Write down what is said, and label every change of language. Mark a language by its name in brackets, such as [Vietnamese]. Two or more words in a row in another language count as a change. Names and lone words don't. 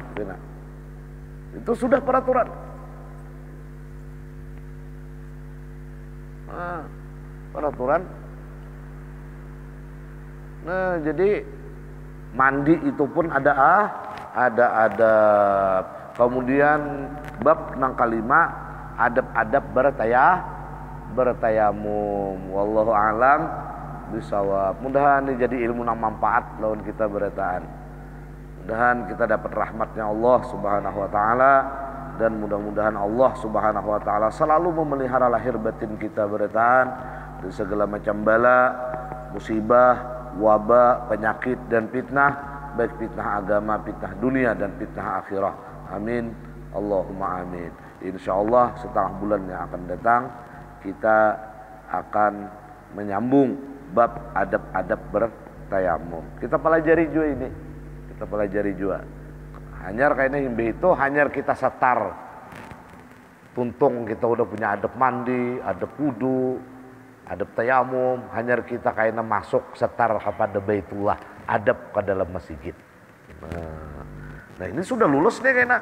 [Banjar] Itu sudah peraturan. Peraturan. Nah, jadi mandi itu pun ada adab. Kemudian bab nang kelima, adab-adab bertayamum. [Arabic] والله أعلم بالصواب. [Banjar] Mudahan ini jadi ilmu nang manfaat lawan kita beretaan. Mudahan kita dapat rahmatnya Allah [Arabic] سبحانه وتعالى [Banjar] dan mudah-mudahan Allah [Arabic] سبحانه وتعالى [Banjar] selalu memelihara lahir batin kita beretaan dari segala macam bala, musibah, wabah, penyakit dan fitnah, baik fitnah agama, fitnah dunia dan fitnah akhirah. [Arabic] آمين. اللهم آمين. [Banjar] Insyaallah setengah bulan yang akan datang kita akan menyambung bab adab-adab bertayamum. Kita pelajari juga ini. Kita pelajari juga. Hanyar kayaknya himbe itu hanyar kita setar. Tuntung kita udah punya adab mandi, adab wudu, adab tayamum. Hanyar kita kayaknya masuk setar kepada Baitullah, adab ke dalam masjid. Nah ini sudah lulus nih kayaknya.